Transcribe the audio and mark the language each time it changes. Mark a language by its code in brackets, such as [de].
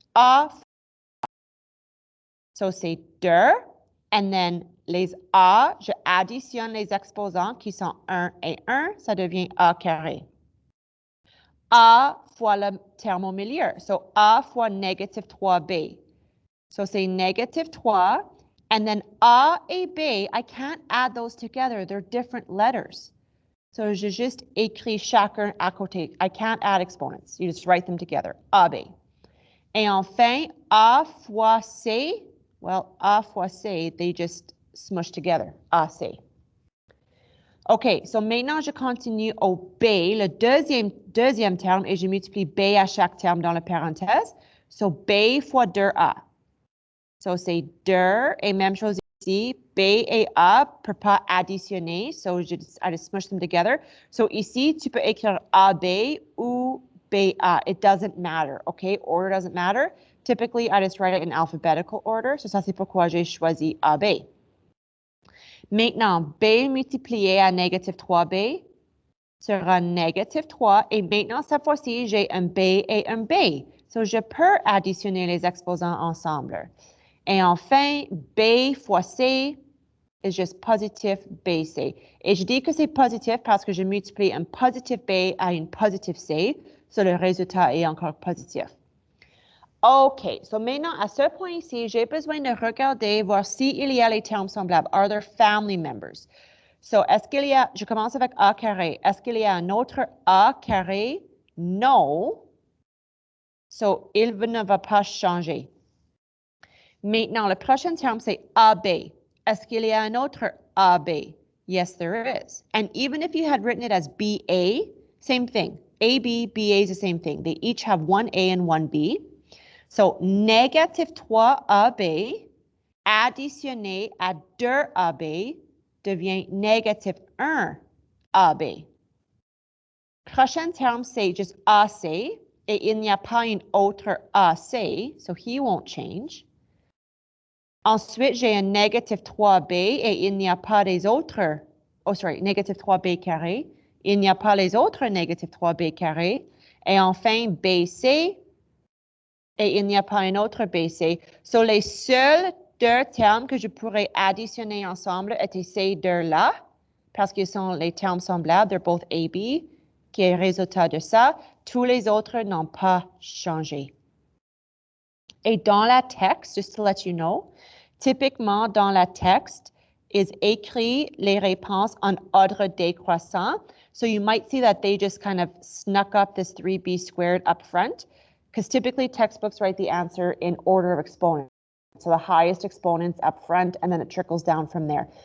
[fr] A, so c'est 2, and then les A, je additionne les exposants qui sont 1 et 1, ça devient A carré. A fois le terme au milieu, so A fois négative 3B. [en] So c'est négative 3, and then A et B, I can't add those together, they're different letters. [fr] So, je juste écris chacun à côté. [en] I can't add exponents. You just write them together. [fr] AB. Et enfin, A fois C. [en] Well, A fois C, they just smush together. AC. [fr] OK, so maintenant, je continue au B, le deuxième terme, et je multiplie B à chaque terme dans la parenthèse. So, B fois 2A. So, c'est 2, et même chose ici. B et A ne peuvent pas additionner, [en] so I just smush them together. [fr] So ici, tu peux écrire AB ou BA. [en] It doesn't matter, okay? Order doesn't matter. Typically, I just write it in alphabetical order. [fr] So ça, c'est pourquoi j'ai choisi AB. Maintenant, B multiplié à négative 3B sera négative 3. Et maintenant, cette fois-ci, j'ai un B et un B. So, je peux additionner les exposants ensemble. Et enfin, B fois C est juste positif BC. Et je dis que c'est positif parce que je multiplie un positif B à une positive C. So, le résultat est encore positif. OK, so maintenant, à ce point ici, j'ai besoin de regarder, voir s'il y a les termes semblables. [en] Are there family members? [fr] So, est-ce qu'il y a, je commence avec A carré. Est-ce qu'il y a un autre A carré? Non. So, il ne va pas changer. Maintenant, le prochain terme, c'est AB. Est-ce qu'il y a un autre AB? [en] Yes, there is. And even if you had written it as BA, same thing. AB, BA is the same thing. They each have one A and one B. [fr] So, négative 3AB additionné à 2AB devient négative 1AB. Prochain terme, c'est juste AC, et il n'y a pas une autre AC, [en] so he won't change. [fr] Ensuite, j'ai un négative 3B, et il n'y a pas des autres, négative 3B carré, il n'y a pas les autres négative 3B carré. Et enfin, BC, et il n'y a pas un autre BC. So, les seuls deux termes que je pourrais additionner ensemble étaient ces deux-là, parce qu'ils sont les termes semblables, [en] they're both AB, [fr] qui est le résultat de ça. Tous les autres n'ont pas changé. Et dans la texte, [en] just to let you know, [fr] typiquement dans la texte, is écrit les réponses en ordre décroissant. [en] So you might see that they just kind of snuck up this 3b squared up front. Because typically textbooks write the answer in order of exponents. So the highest exponents up front, and then it trickles down from there.